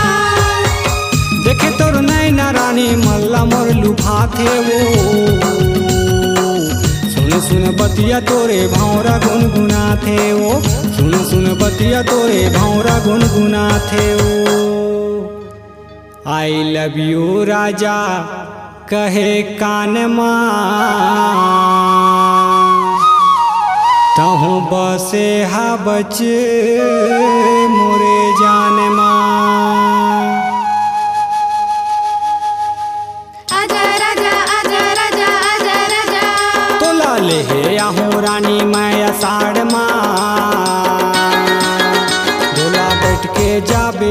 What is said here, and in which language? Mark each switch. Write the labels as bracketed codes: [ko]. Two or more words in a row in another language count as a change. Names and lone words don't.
[hne] देखे तोर नैना रानी मल्ला मोर लुभाथे वो, सुन सुन बतिया तोरे भौरा गुनगुनाथे वो, सुन सुन बतिया तोरे भौरा गुनगुनाथे वो। [en] I love you [hne] राजा कहे कान माँ, तहु बसे हा बच मोरे जान माँ। ले आहू रानी माया साड़ माँ, डोला बैठ के जाबे